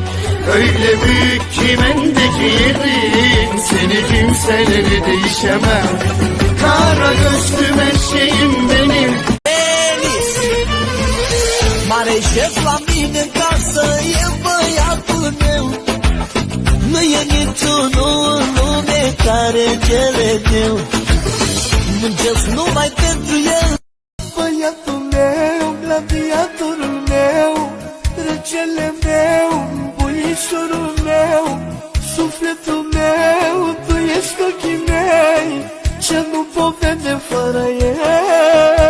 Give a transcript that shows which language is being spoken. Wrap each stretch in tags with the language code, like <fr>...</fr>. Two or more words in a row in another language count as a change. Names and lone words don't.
<tr>Öyle büyük ki bendeki yerin, seni kimseleri değişemem. Kara gözlüm her şeyim benim.</tr> <ro>Mare șef la mine în casă e băiatul meu. Nu e niciunul în lume care cele meu. Muncesc numai pentru el. Băiatul meu, gladiatorul meu, regele meu, buișorul meu, sufletul meu, tu ești ochii mei, ce nu pot vede fără el.</ro>